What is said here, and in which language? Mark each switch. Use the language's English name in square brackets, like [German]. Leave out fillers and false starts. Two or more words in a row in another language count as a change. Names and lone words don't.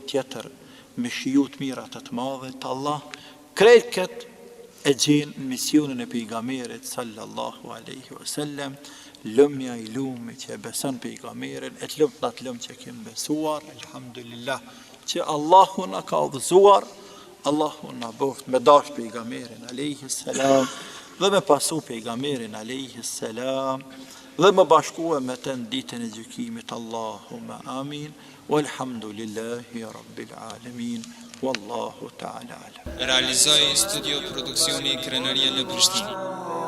[Albanian] tjetër, me shijut mirat të madhe të Allah, krejt këtë e gjenë në misionin e pejgamberit [Arabic] صلى الله عليه وسلم, [Albanian] lëmja i lumë që e beson pejgamberin, e të lëmë të atë lëmë që kemë besuar, alhamdulillah, që Allahu na ka udhëzuar, Allahu na boft me dash pejgamberin [Arabic] عليه السلام, [Albanian] dhe me pasu pejgamberin [Arabic] عليه السلام, [Albanian] dhe me bashkua me të në ditën e gjykimit. [Arabic] اللهم آمين والحمد لله رب العالمين والله تعالى أعلم. [Albanian] Realizoi studio produksioni Krenaria në Prishtinë.